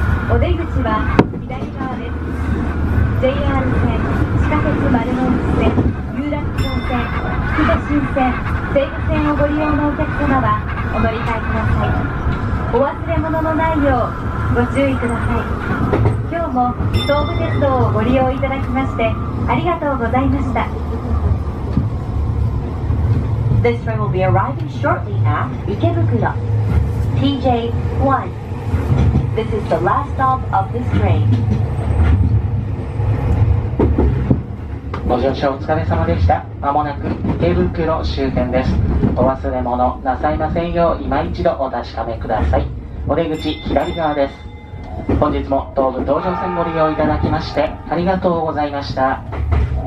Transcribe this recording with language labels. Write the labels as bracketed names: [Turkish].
[Japanese] お出口は左側です。JR 線、地下鉄丸の内線、有楽町線、副都心線、西武線をご利用のお客様はお乗り換えください。お忘れ物のないようご注意ください。今日も東武鉄道をご利用いただきましてありがとうございました。 [English] This train will be arriving shortly at Ikebukuro. TJ1. This is the last stop of this train. [Japanese] ご乗車お疲れ様でした。まもなく池袋終点です。お忘れ物なさいませんよう今一度お確かめください。お出口左側です。本日も東武東上線ご利用いただきましてありがとうございました。